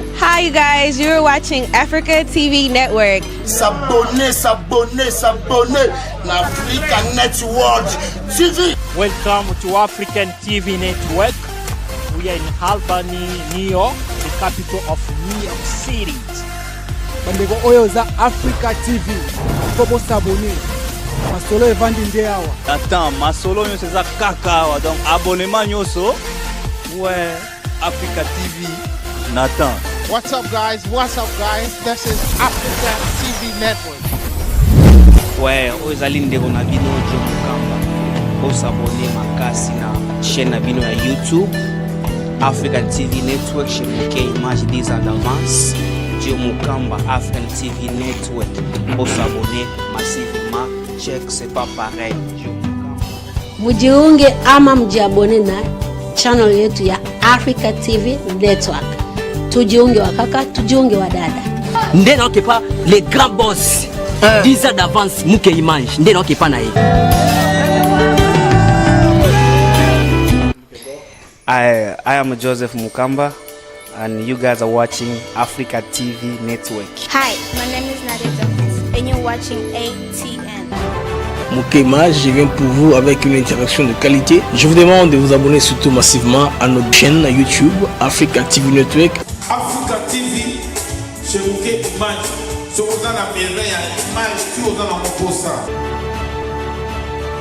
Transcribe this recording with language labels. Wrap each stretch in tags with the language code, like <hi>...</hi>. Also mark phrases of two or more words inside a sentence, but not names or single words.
<en>Hi you guys, you're watching Africa TV Network.</en> <fr>S'abonner Africa Network TV. Welcome to African TV Network. We are in Albany, New York, the capital of New York City.</fr> <ln>bandeko oyo za Africa TV kobo s'abonner masolo evandi nde awa attends masolo nyonso eza kaka awa</ln> <fr>donc abonnement</fr> <ln>nyonso ouais Africa TV Nathan.</ln> <en>What's up guys, this is Africa TV Network.</en> <ln>Ouais oyo ezali ndeko na bino Joe Mukamba osabone makasi na chaîne na bino ya YouTube African TV Network chez Muke Image des Advance. Joe Mukamba African TV Network.</ln> <fr>Pour s'abonner massivement, check c'est pas pareil.</fr> <sw>Mujiunge ama mjiabone na channel yetu ya Africa TV Network. Tujiunge wa kaka, tujiunge wa dada.</sw> <ln>Ndena okepa</ln> <fr>les grands boss. 10 ans d'avance</fr> <ln>Muke Image. Ndena okepa na ye.</ln> <en>I am Joseph Mukamba and you guys are watching Africa TV Network. Hi, my name is Nadia Jones and you're watching ATN.</en> <fr>Muke Image, je viens pour vous avec une interaction de qualité. Je vous demande de vous abonner surtout massivement à notre chaîne YouTube Africa TV Network. Africa TV, chez Muke Image, ce qu'on a la merveille à l'image, tu as dans mon poste.</fr>